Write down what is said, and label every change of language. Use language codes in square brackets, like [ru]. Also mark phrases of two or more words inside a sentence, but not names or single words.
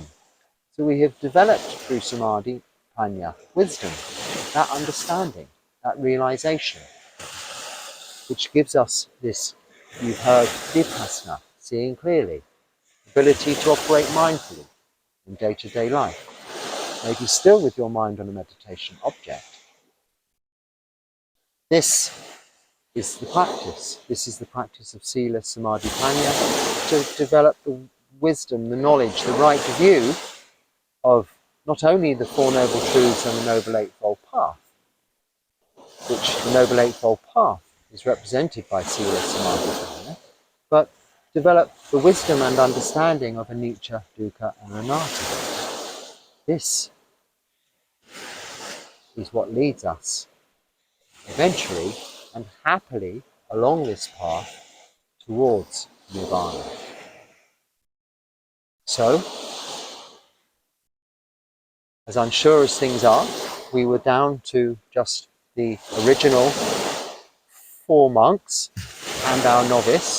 [en] So we have developed through samadhi, panya, wisdom, that understanding, that realization, which gives us this, you've heard, vipassana, seeing clearly, ability to operate mindfully in day-to-day life, maybe still with your mind on a meditation object. This is the practice. This is the practice of sila, samadhi, panya, to develop the wisdom, the knowledge, the right view of not only the Four Noble Truths and the Noble Eightfold Path, which the Noble Eightfold Path is represented by sila, samadhi, panya, but develop the wisdom and understanding of anicca, dukkha and anatta. This is what leads us eventually and happily along this path towards nirvana. So, as unsure as things are, we were down to just the original 4 monks and our novice.